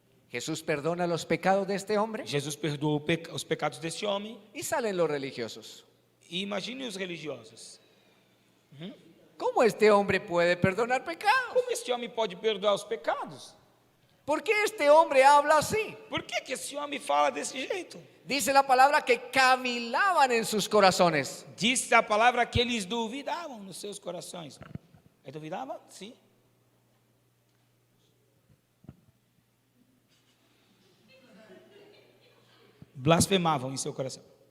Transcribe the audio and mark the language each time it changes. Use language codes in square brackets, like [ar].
[es] Jesús perdona los pecados de este hombre [pt] Jesus perdoou os pecados deste homem. [es] y salen los religiosos. [pt] E imagine os religiosos. [es] ¿Cómo este hombre puede perdonar pecados? [pt] Como este homem pode perdoar os pecados? [es] ¿Por qué este hombre habla así? [pt] Por que esse homem fala desse jeito? [es] Dice la palabra que cavilaban en sus corazones. [pt] Diz a palavra que eles duvidavam nos seus corações. Duvidavam? Sim. Blasfemavam em seu coração.